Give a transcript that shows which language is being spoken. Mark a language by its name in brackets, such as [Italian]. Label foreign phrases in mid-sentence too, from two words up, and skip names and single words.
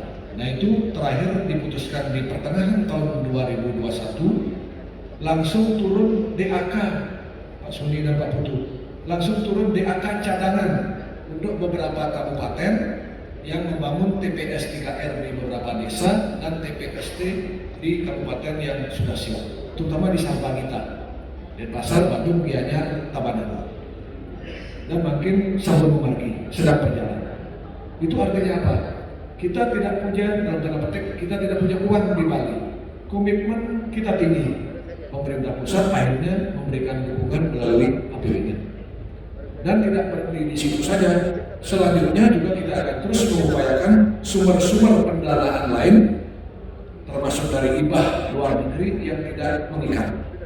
[Indonesian] Nah itu terakhir diputuskan di pertengahan tahun 2021, langsung turun DAK, Pak Suni dan Pak Putu, langsung turun DAK cadangan untuk beberapa kabupaten yang membangun TPS 3R di beberapa desa dan TPST di kabupaten yang sudah siap, terutama di Sambangita, Denpasar, Bandung, Gianyar, Tabanan, dan makin Sabun Margi sedang berjalan. Itu artinya apa? Kita tidak punya, dalam tanda petik, kita tidak punya uang di Bali. Komitmen kita tinggi. Pemerintah pusat akhirnya memberikan dukungan melalui APBN. Dan tidak berhenti di situ saja. Selanjutnya juga kita akan terus mengupayakan sumber-sumber pendanaan lain, termasuk dari hibah luar negeri yang tidak mengikat.